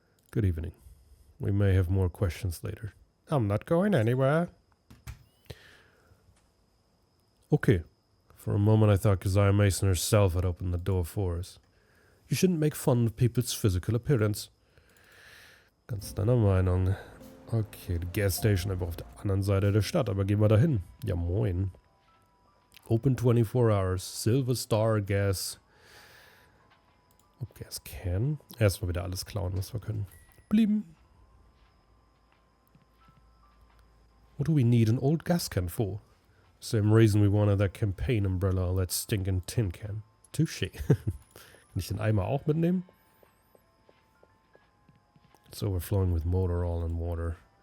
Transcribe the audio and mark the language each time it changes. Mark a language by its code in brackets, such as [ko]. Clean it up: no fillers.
[en] Good evening. We may have more questions later. I'm not going anywhere. Okay. For a moment I thought Keziah Mason herself had opened the door for us. You shouldn't make fun of people's physical appearance. [de] Ganz deiner Meinung. Okay, die Gasstation einfach auf der anderen Seite der Stadt, aber gehen wir da hin. Ja, moin. [en] Open 24 hours. [de] Silver Star Gas. Oh, Gas Can. Erstmal wieder alles klauen, was wir können. Blieben. [en] What do we need an old gas can for? Same reason we wanted that campaign umbrella or that stinking tin can. Touché. [de] Kann ich den Eimer auch mitnehmen? [en] It's overflowing with motor oil and water.